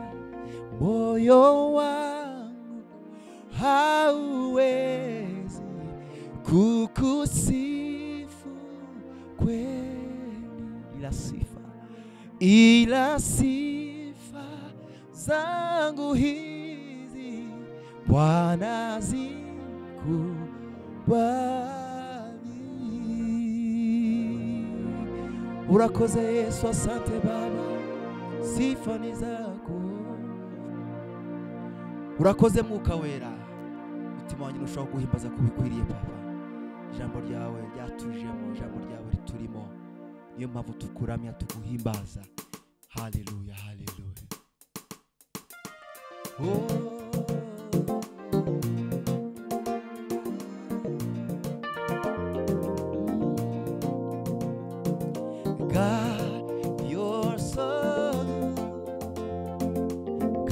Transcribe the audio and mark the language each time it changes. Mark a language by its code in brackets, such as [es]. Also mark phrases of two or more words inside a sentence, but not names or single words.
[sw] Moyo wangu hauwezi kukusifu kweli, ila sifa zangu hizi Bwana zikubali. Urakoze Yesu, asante Baba, sifa ni zako. [rw] Urakoze Mwuka Wera, mutima wanjye ushobora guhimbaza kubikwiriye Papa. Ijambo ryawe ryatujemo, ijambo ryawe riturimo, niyo mpamvu tukuramya tuguhimbaza. Haleluya, haleluya. [en] God, you're so good.